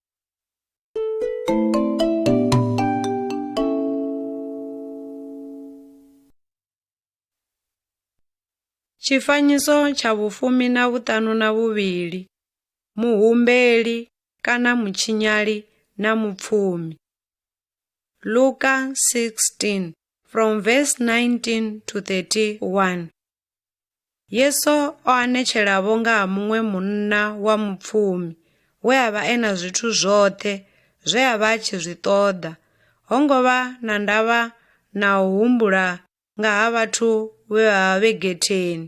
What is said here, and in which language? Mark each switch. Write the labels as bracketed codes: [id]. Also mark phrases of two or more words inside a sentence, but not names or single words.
[ve] Tshifanyiso tsha vhufumi na vhuṱanu na vhuvhili, muhumbeli kana mutshinyali na mupfumi. [en] Luka 16 from verse 19 to 31. [ve] Yesu o anetshela nga ha muṅwe munna wa mupfumi we a vha e na zwithu zwoṱhe zwe a vha a tshi zwi ṱoḓa. Ho ngo vha na ndavha na u humbula nga ha vhathu vhe vha vha vhe getheni.